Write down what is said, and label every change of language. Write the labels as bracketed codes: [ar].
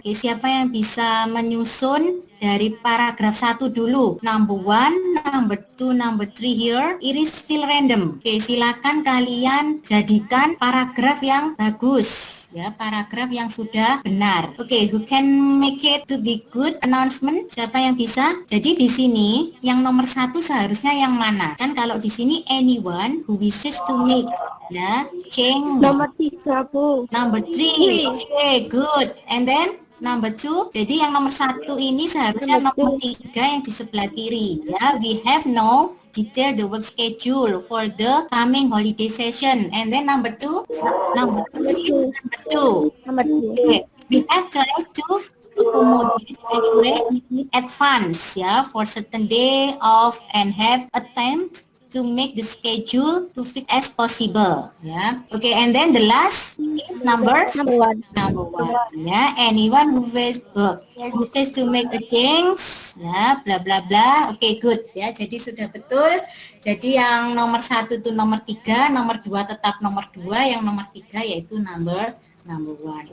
[id] Okay, siapa yang bisa menyusun dari paragraf 1 dulu? [en] Number 1, number 2, number 3 here. It is still random. [id] Oke, silakan kalian jadikan paragraf yang bagus. Ya, paragraf yang sudah benar. [en] Oke, who can make it to be good announcement? [id] Siapa yang bisa? Jadi di sini yang nomor 1 seharusnya yang mana? Kan kalau di sini [en] anyone who wishes to make. Ya, change. [id] Nomor 3, Bu. [en] Number 3. Okay, good. And then number 2, [id] jadi yang nomor 1 ini seharusnya nomor 3 yang di sebelah kiri. [en] Ya, we have no detail the work schedule for the coming holiday session. And then number 2 is number 2. Okay, we have tried to accommodate anyway in advance ya, for certain day of and have attempt to make the schedule to fit as possible ya. Okay, and then the last is number 1 ya, anyone who wishes to make a change ya, bla bla bla. [id] Okay, good ya, jadi sudah betul. Jadi yang nomor 1 itu nomor 3, nomor 2 tetap nomor 2, yang nomor 3 yaitu [en] number 1.